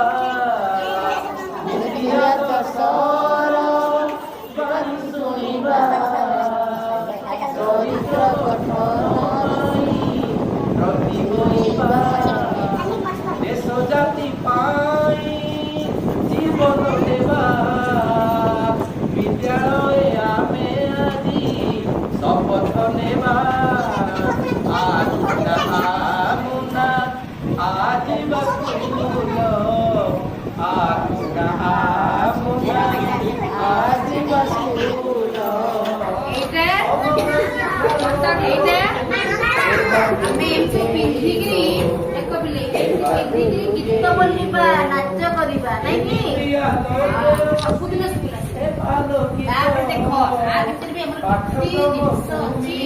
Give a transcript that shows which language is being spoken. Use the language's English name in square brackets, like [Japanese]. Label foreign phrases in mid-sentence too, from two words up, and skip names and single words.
[Odia] ନୀତି ଆଦର୍ଶର ବାଣୀ ଶୁଣିବା, ଚରିତ୍ର ଗଠନ ପାଇଁ ବ୍ରତୀ ହୋଇବା। ଦେଶ ଜାତି ପାଇଁ ଜୀବନ ଦେବା, ବିଦ୍ୟାଳୟ ଆମେ ଆଜି ଶପଥ ନେବା। আমুনা আদিবা স্কুল, আমুনা আমুনা আদিবা স্কুল। ଆମେ ଏମିତି ପିନ୍ଧିକିରି ଏକ ପିନ୍ଧିକିରି ଗୀତ ବୋଲିବା, ନାଚ କରିବା, ନାଇଁ କି? ସବୁଦିନ ସ୍କୁଲ ଆସିବା। ତାପରେ ଦେଖ ଆ ଭିତରେ ବି ଆମର କେତେ ଜିନିଷ ଅଛି।